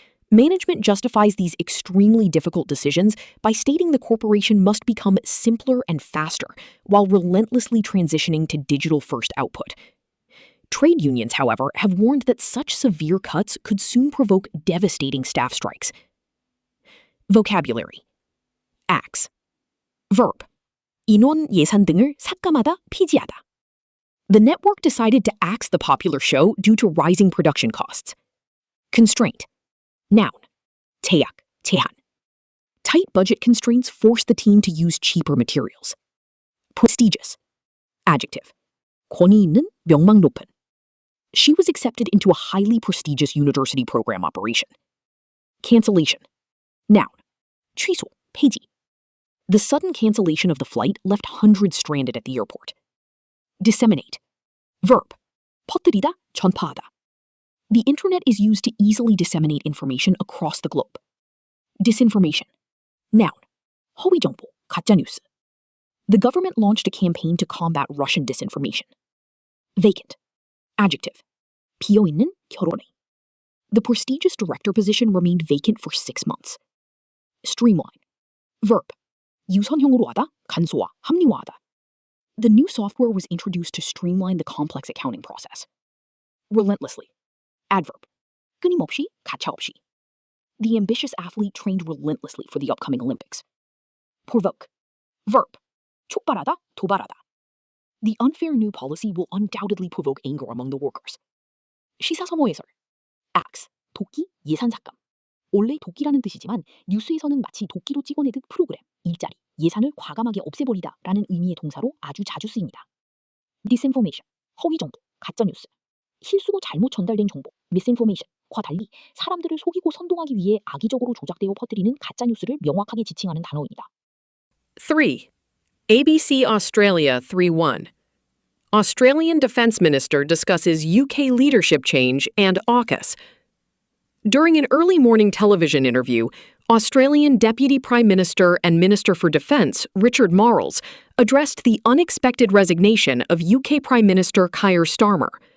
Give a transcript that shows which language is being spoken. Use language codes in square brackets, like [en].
[en] Management justifies these extremely difficult decisions by stating the corporation must become simpler and faster while relentlessly transitioning to digital-first output. Trade unions, however, have warned that such severe cuts could soon provoke devastating staff strikes. Vocabulary. axe. verb. [ko] 인원, 예산 등을 삭감하다, 폐지하다. [en] The network decided to axe the popular show due to rising production costs. Constraint. Noun. [ko] 제약, 제한. [en] Tight budget constraints forced the team to use cheaper materials. Prestigious. Adjective. [ko] 권위 있는, 명망 높은. [en] She was accepted into a highly prestigious university program operation. Cancellation. Noun. [ko] 취소, 폐지. [en] The sudden cancellation of the flight left hundreds stranded at the airport. Disseminate. Verb. [ko] 퍼뜨리다, 전파하다. [en] The internet is used to easily disseminate information across the globe. Disinformation. Noun. [ko] 허위 정보, 가짜 뉴스. [en] The government launched a campaign to combat Russian disinformation. Vacant. Adjective. [ko] 비어있는, 결혼해. [en] The prestigious director position remained vacant for 6 months. Streamline. Verb. [ko] 유선형으로 하다, 간소화, 합리화하다. [en] The new software was introduced to streamline the complex accounting process. Relentlessly. Adverb. [ko] 끊임없이, 가차없이. [en] The ambitious athlete trained relentlessly for the upcoming Olympics. Provoke. Verb. [ko] 촉발하다, 도발하다. [en] The unfair new policy will undoubtedly provoke anger among the workers. [ko] 시사서모 해설. axe. 도끼, 예산 삭감. 원래 도끼라는 뜻이지만 뉴스에서는 마치 도끼로 찍어내듯 프로그램, 일자리, 예산을 과감하게 없애버리다 라는 의미의 동사로 아주 자주 쓰입니다. Disinformation, 허위 정보, 가짜 뉴스. 실수로 잘못 전달된 정보, misinformation과 달리 사람들을 속이고 선동하기 위해 악의적으로 조작되어 퍼뜨리는 가짜 뉴스를 명확하게 지칭하는 단어입니다. [en] 3. ABC Australia 3-1. Australian Defence Minister discusses UK leadership change and AUKUS. During an early morning television interview, Australian Deputy Prime Minister and Minister for Defence, Richard Marles, addressed the unexpected resignation of UK Prime Minister Keir Starmer.